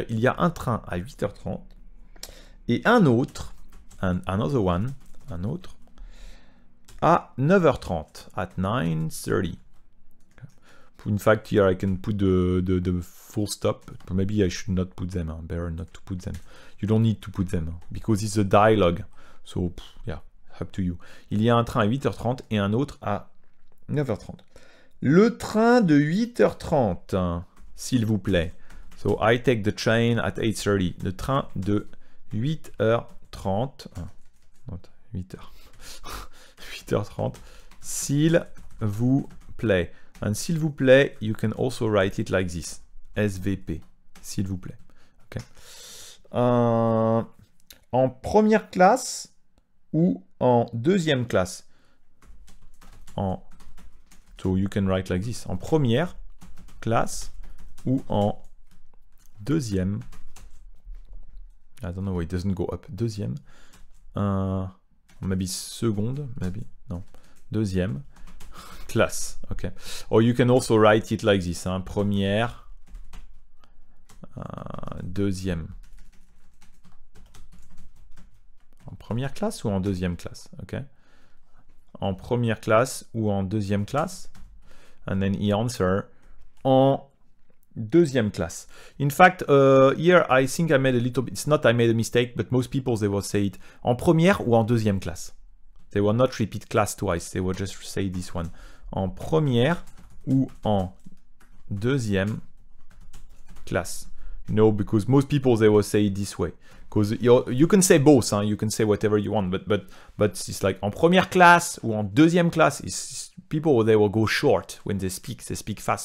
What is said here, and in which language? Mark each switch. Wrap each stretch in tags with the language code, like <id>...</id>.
<fr>Il y a un train à 8h30, et un autre, another one, un autre, à 9h30, at 9:30.</fr> <en>In fact, here I can put the full stop. But maybe I should not put them. Better not to put them. You don't need to put them because it's a dialogue. So, yeah, up to you.</en> <fr>Il y a un train à 8h30 et un autre à 9h30. Le train de 8h30, s'il vous plaît.</fr> <en>So, I take the train at 8:30. Le train de 8h30. Not 8h. 8h30. S'il vous plaît. And s'il vous plaît, you can also write it like this.</en> <fr>SVP, s'il vous plaît. Okay. En première classe ou en deuxième classe?</fr> <en>So you can write like this. En première classe ou en deuxième. I don't know why it doesn't go up.</en> <fr>Deuxième. Maybe seconde, maybe. Non. Deuxième. Classe, ok.</fr> <en>Or you can also write it like this, hein.</en> <fr>Première, deuxième. En première classe ou en deuxième classe, ok. En première classe ou en deuxième classe.</fr> <en>And then he answer en deuxième classe. In fact, here I think I made a little bit, it's not I made a mistake, but most people they will say it en première ou en deuxième classe. They will not repeat class twice, they will just say this one.</en> <fr>en première ou en deuxième classe?</fr> <en>No, because most people, they will say it this way. Because you can say both, hein? You can say whatever you want, but it's like en première classe ou en deuxième classe. People, they will go short when they speak fast.</en>